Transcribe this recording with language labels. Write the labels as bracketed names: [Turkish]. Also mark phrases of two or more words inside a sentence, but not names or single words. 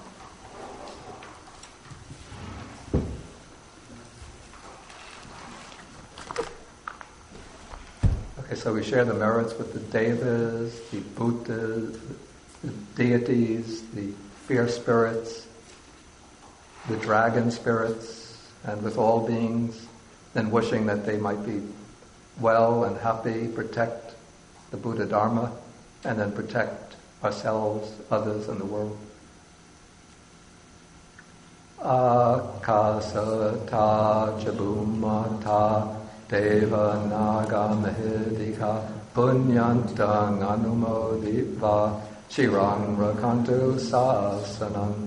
[English] Okay, so we share the merits with the devas, the Buddhas, the deities, the fierce spirits, the dragon spirits, and with all beings, and wishing that they might be well and happy, protect the Buddha Dharma, and then protect ourselves, others, and the world. [Pali] Akasata chabumata deva naga mahidika punyantang anumoditva shirang rakantu sasanam.